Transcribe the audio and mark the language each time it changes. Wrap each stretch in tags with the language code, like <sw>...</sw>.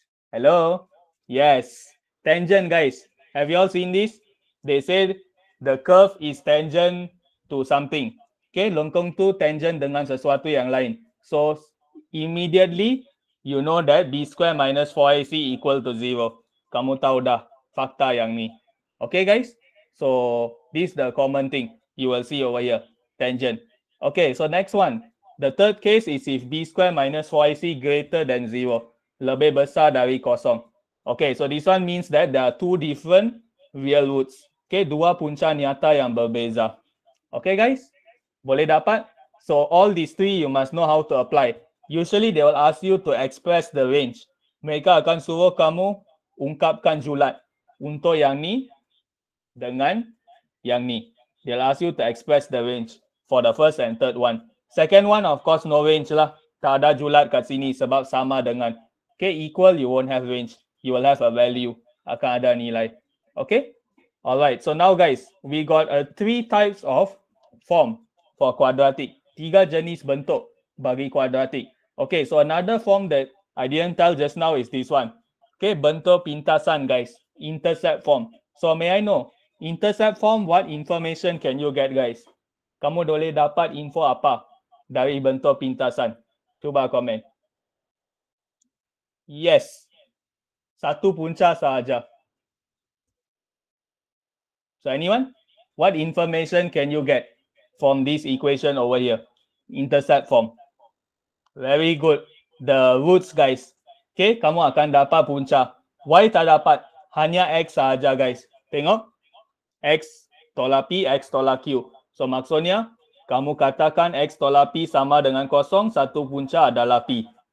<en>Hello? Yes. Tangent, guys. Have you all seen this? They said the curve is tangent to something. Okay,</en> <ms>lengkung tu tangent dengan sesuatu yang lain.</ms> <en>So, immediately, you know that b square minus 4ac equal to 0.</en> <ms>Kamu tahu dah fakta yang ni.</ms> <en>Okay, guys? So, this is the common thing you will see over here. Tangent. Okay, so next one. The third case is if b square minus 4ac greater than 0.</en> <ms>Lebih besar dari kosong.</ms> <en>Okay, so this one means that there are two different real roots.</en> <ms>Okay, dua punca nyata yang berbeza. Okay, guys? Boleh dapat?</ms> <en>So, all these three you must know how to apply. Usually, they will ask you to express the range.</en> <ms>Mereka akan suruh kamu ungkapkan julat untuk yang ni dengan yang ni.</ms> <en>They'll ask you to express the range for the first and third one. Second one, of course, no range lah.</en> <ms>Tak ada julat kat sini sebab sama dengan.</ms> <en>Okay, equal, you won't have range. You will have a value.</en> <ms>Akan ada nilai.</ms> <en>Okay? Alright, so now guys, we got three types of form for quadratic.</en> <ms>Tiga jenis bentuk bagi quadratic.</ms> <en>Okay, so another form that I didn't tell just now is this one. Okay,</en> <ms>bentuk pintasan,</ms> <en>guys. Intercept form. So may I know, intercept form, what information can you get, guys?</en> <ms>Kamu boleh dapat info apa dari bentuk pintasan? Cuba komen. Yes. Satu punca sahaja.</ms> <en>So anyone? What information can you get from this equation over here? Intercept form. Very good. The roots, guys.</en> <ms>Okay, kamu akan dapat punca. Y tak dapat. Hanya X sahaja, guys. Tengok. X tolak P, X tolak Q. So maksudnya, kamu katakan X tolak P sama dengan kosong, satu punca adalah P.</ms>